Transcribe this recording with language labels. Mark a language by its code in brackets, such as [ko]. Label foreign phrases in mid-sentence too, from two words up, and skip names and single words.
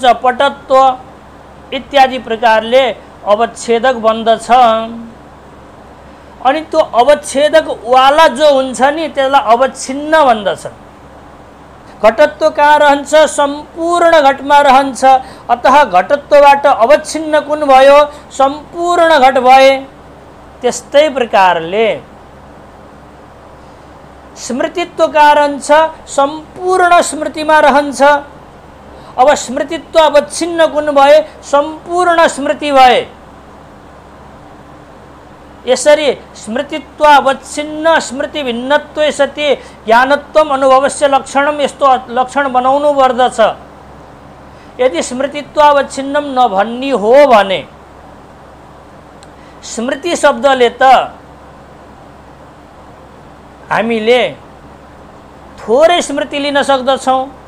[ne] पटत्व इत्यादि प्रकारले अवच्छेदक बन्दछ। अनि त्यो अवच्छेदक वाला जो हुन्छ नि त्यसलाई अवच्छिन्न भन्दछ। घटत्व कहाँ रहन्छ? सम्पूर्ण घटमा रहन्छ। अतः घटत्वबाट अवच्छिन्न कुन भयो? सम्पूर्ण घट भए। त्यस्तै प्रकारले स्मृतित्व कहाँ रहन्छ? सम्पूर्ण स्मृतिमा रहन्छ। अब स्मृतित्व अवच्छिन्न कुन भए? सम्पूर्ण स्मृति भए। यसरी स्मृतित्व अवच्छिन्न [sa] स्मृति भिन्नत्वे सति ज्ञानत्वम अनुभवस्य लक्षणम, [ne] यस्तो लक्षण बनाउनु पर्दछ। यदि [sa] स्मृतित्व अवच्छिन्नम [ne] नभन्नी हो भने स्मृति शब्दले त हामीले थोरै स्मृति लिन सक्दछौँ।